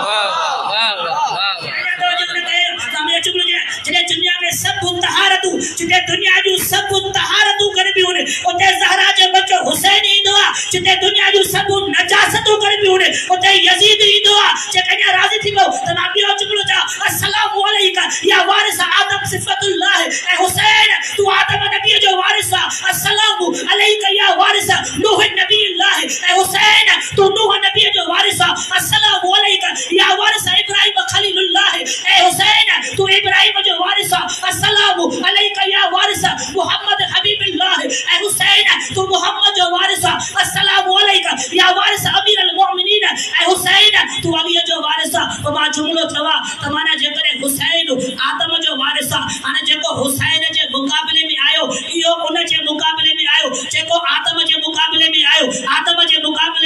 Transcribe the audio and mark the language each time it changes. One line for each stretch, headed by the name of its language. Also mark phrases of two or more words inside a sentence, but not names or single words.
Sindhi: जॾहिं दुनिया में सभु तहारतूं, जिते दुनिया जूं सभु तहारतूं गॾिबियूं आहिनि, उते ज़हरा जो बच्चो हुसैन ईंदो आहे। जिते दुनिया जूं सभु नजासतूं गॾिबियूं आहिनि, उते यज़ीद ईंदो आहे। जेकॾहिं राज़ी थी वियो त मां ॿियो जुमलो चवां,
Arabic: السلام عليك يا وارث آدم صفوة الله.
Sindhi: ऐं हुसैन तूं आदम नबी जो वारिस आहे।
Arabic: السلام عليك يا وارث نوح نبي الله.
Sindhi: ऐं हुसैन तूं नूह नबी जो वारिस आहे।
Arabic: السلام عليك يا وارث إبراهيم خليل الله.
Sindhi: ऐं हुसैन तूं इब्राहिम जो वारिस आहे।
Arabic: السلام عليك يا وارث محمد حبيب الله.
Sindhi: ऐं हुसैन तूं मुहम्मद जो वारिस आहे।
Arabic: السلام عليك يا وارث أمير المؤمنين.
Sindhi: ऐं हुसैन वारिस अने जेको हुसैन जे मुकाबले में आयो इयो उन जे मुकाबले में आयो जेको आदम जे मुकाबले में आयो आदम जे मुकाबले